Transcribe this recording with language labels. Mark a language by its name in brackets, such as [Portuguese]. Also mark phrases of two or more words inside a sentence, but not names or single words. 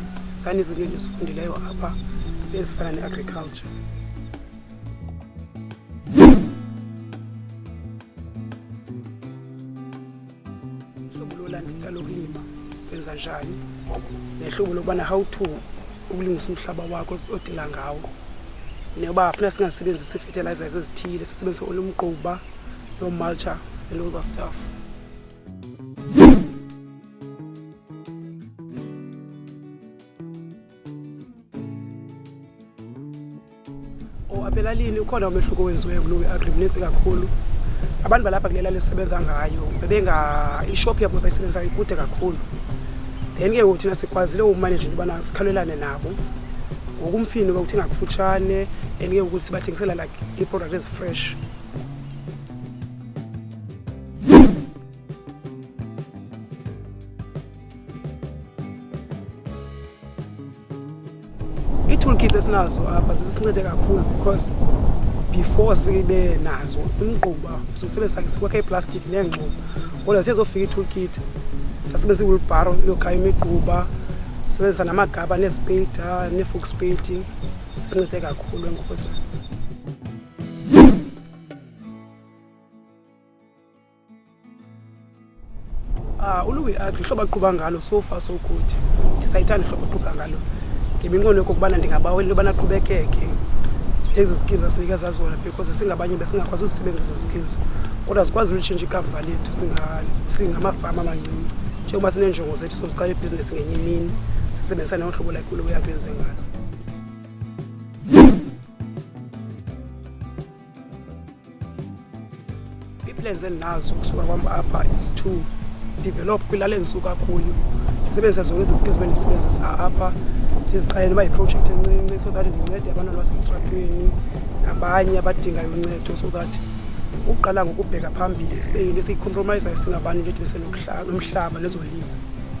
[Xhosa] Zininzi izinto endizifundileyo apha ezifana ne-agriculture. Uhlobo lolandela lokulima wenza njani, nehlobo lokubana [English] how to [Xhosa] ukulungisa umhlaba wakho odila ngawo, nekuba funeka singasebenzisi fertilizers ezithile, sisebenzise olumgquba no-mulcher [English] and all that stuff. [Xhosa] Apha elalini ukhona umehluko owenziweyo kuLowe Agri, mninzi kakhulu. Abantu balapha kule lali esisebenza ngayo ishop yabo bayisebenzayo ikude kakhulu. Then ke ngoku thina sikwazile umanage into yobana sikhalelane nabo ngokumfino ukuthenga kufutshane, and ke ngoku sibathengisela like i-product ezi-fresh. Ii-toolkits esinazo apha zisincede kakhulu [English] because before [Xhosa] sibe nazo umgquba siwusebenzisa sikwakha iplastic neengxobo, kodwa siyezofika ii-toolkit sasebenzisa i-wheelbarrow yokhaya imigquba, sisebenzisa namagaba nezipeyida nee- [English] fork spade. [Xhosa] Sisincede kakhulu, enkosi. uLowe Agri ihlobo aqhuba ngalo [English] so far so good. [Xhosa] Ndisayithanda ihlobo aqhuba ngalo. Ngeminqweno yokokubana ndingabawela into yobana aqhubekeke ezi skills asinikeza zona, because singabanye besingakwazi uzisebenzisa ezi skills, kodwa sikwazi ulitshintsha ikamva lethu singamafama amancinci. Njengoba sineenjongo zethu soziqala ibhizinesi ngenye imini, sisebenzisana nohlobo like uLowe Agri enze ngalo. Ii-plans endinazo kusuka kwam apha [English] is to develop [Xhosa] kwilali endisuka kuyo, ndisebenzisa zonke ezi skills bendisebenzisa apha, ndiziqale noba yiprojekthi encinci [English] so that [Xhosa] ndincede abantwana basesitratweni nabanye abadingayo uncedo, [English] so that [Xhosa] uqala ngokubheka phambili sibe yinto esiyicompromisayo singabantu nje nomhlaba nezolimo.